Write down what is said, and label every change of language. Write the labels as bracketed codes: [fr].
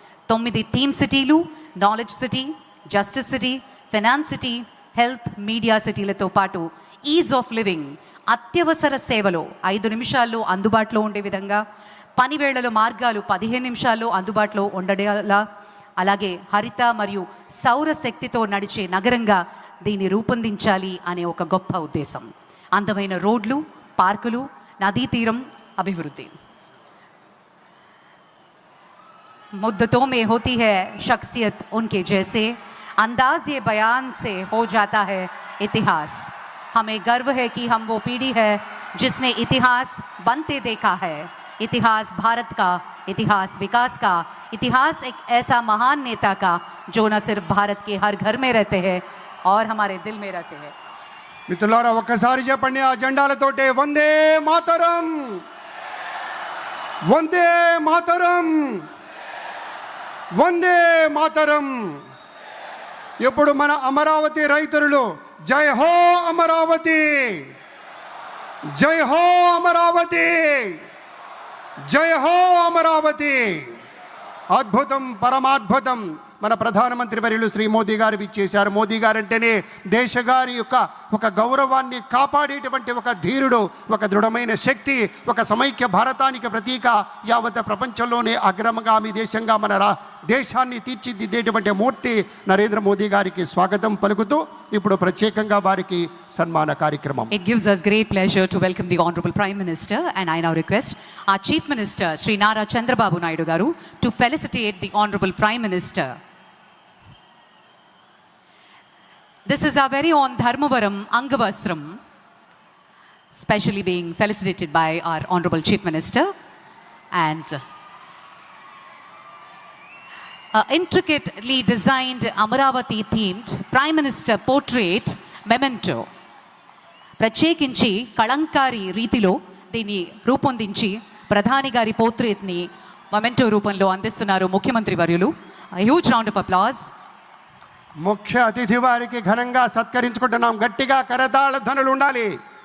[te] 9 theme సిటీలు, knowledge city, justice city, finance city, health, media సిటీలతో పాటు is of living, అత్యవసర సేవలు 5 నిమిషాల్లో అందుబాటులో ఉండే విధంగా, పనివేళల మార్గాలు 15 నిమిషాల్లో అందుబాటులో ఉండేలా, అలాగే హరిత మరియు సౌర శక్తితో నడిచే నగరంగా దీన్ని రూపొందించాలి అనే ఒక గొప్ప ఉద్దేశం. అందమైన రోడ్లు, పార్కులు, నదీ తీరం అభివృద్ధి. [hi] मुद्दतों में होती है शख्सियत उनके जैसे, अंदाज ये बयान से हो जाता है इतिहास. हमें गर्व है कि हम वो पीढ़ी है जिसने इतिहास बनते देखा है. इतिहास भारत का, इतिहास विकास का, इतिहास एक ऐसा महान नेता का जो न सिर्फ भारत के हर घर में रहते हैं और हमारे दिल में रहते हैं. [te] మిత్రులారా ఒక్కసారి చెప్పండి ఆ జెండాలతోటే వందే మాతరం, వందే మాతరం, వందే మాతరం. ఇప్పుడు మన అమరావతి రైతులు జై హో అమరావతి, జై హో అమరావతి, జై హో అమరావతి. అద్భుతం, పరమాద్భుతం. మన ప్రధానమంత్రి వర్యులు శ్రీ మోదీ గారు ఇచ్చేశారు. మోదీ గారు అంటేనే దేశగారి యొక్క ఒక గౌరవాన్ని కాపాడేటువంటి ఒక ధీరుడు, ఒక దృఢమైన శక్తి, ఒక సమైక్య భారతానికి ప్రతీక, యావత్ ప్రపంచంలోనే అగ్రమగామి దేశంగా మన దేశాన్ని తీర్చిదిద్దేటువంటి మూర్తి నరేంద్ర మోదీ గారికి స్వాగతం పలుకుతూ ఇప్పుడు ప్రత్యేకంగా వారికి సన్మాన కార్యక్రమం. [en] It gives us great pleasure to welcome the Honorable Prime Minister, and I now request our Chief Minister Shri Nara Chandrababu Naidu Garu to felicitate the Honorable Prime Minister. This is our very own Dharmavaram Angavastram, specially being felicitated by our Honorable Chief Minister. And intricately designed Amaravati themed Prime Minister portrait memento. [te] ప్రత్యేకించి కళంకారి రీతిలో దీన్ని రూపొందించి ప్రధాని గారి పోర్ట్రేట్ని memento రూపంలో అందిస్తున్నారు ముఖ్యమంత్రి వర్యులు. [en] Huge round of applause. [te] ముఖ్య అతిథి వారికి ఘనంగా సత్కరించుకుంటున్నాం. గట్టిగా కరతాళ ధ్వనులు ఉండాలి.